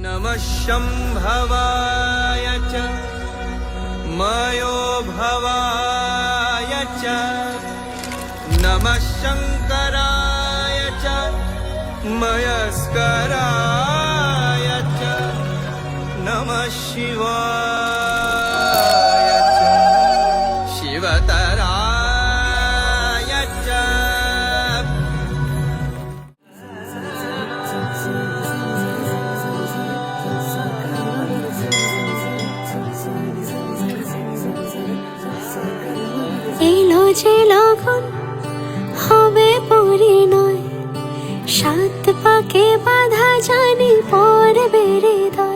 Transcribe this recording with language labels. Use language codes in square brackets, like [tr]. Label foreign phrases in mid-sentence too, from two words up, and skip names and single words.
[sa] नमः शम्भवाय च मयो भवाय च नमः शङ्कराय च मयस्कराय च नमः शिवाय च शिवतराय च [bn] এলো যে লগন হবে পরিণয়, সাত পাকে বাধা জানি পড়বে হৃদয়।